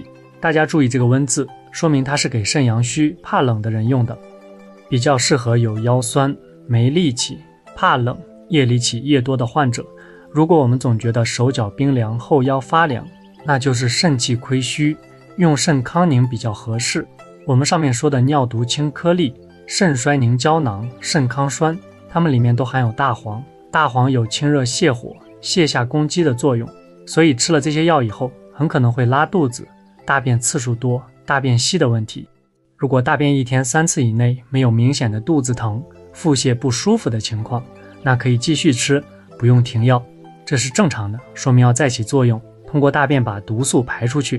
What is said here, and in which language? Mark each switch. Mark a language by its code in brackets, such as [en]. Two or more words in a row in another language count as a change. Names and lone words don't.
[zh] 大家注意这個温字，說明它是給腎陽虛、怕冷的人用的，比較適合有腰酸、沒力氣、怕冷、夜裡起夜多的患者。如果我們總覺得手腳冰涼、後腰發涼，那就是腎氣虧虛，用腎康寧比較合適。我們上面說的尿毒清顆粒、腎衰寧膠囊、腎康栓，它們裡面都含有大黃，大黃有清熱泻火、卸下攻积的作用，所以吃了這些藥以後，很可能會拉肚子、大便次數多、大便稀的問題。如果大便1天3次以內沒有明顯的肚子疼、腹瀉不舒服的情況，那可以繼續吃，不用停藥，這是正常的，說明要再起作用，通過大便把毒素排出去。